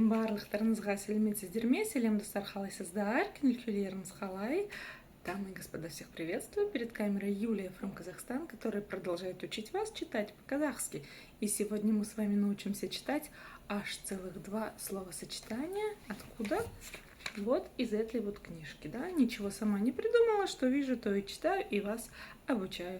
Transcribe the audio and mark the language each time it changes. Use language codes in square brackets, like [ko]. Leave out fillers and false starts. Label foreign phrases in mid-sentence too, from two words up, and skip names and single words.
[kk] Барлықтарыңызға сәлеметсіздер ме? Сәлем достар, қалайсыздар? Күнілкілеріңіз қалай? [ru] Дамы и господа, всех приветствую. Перед камерой Юлия from Казахстан, которая продолжает учить вас читать по-казахски. И сегодня мы с вами научимся читать аж целых 2 словосочетания. Откуда? Вот из этой вот книжки, да? Ничего сама не придумала, что вижу, то и читаю, и вас обучаю.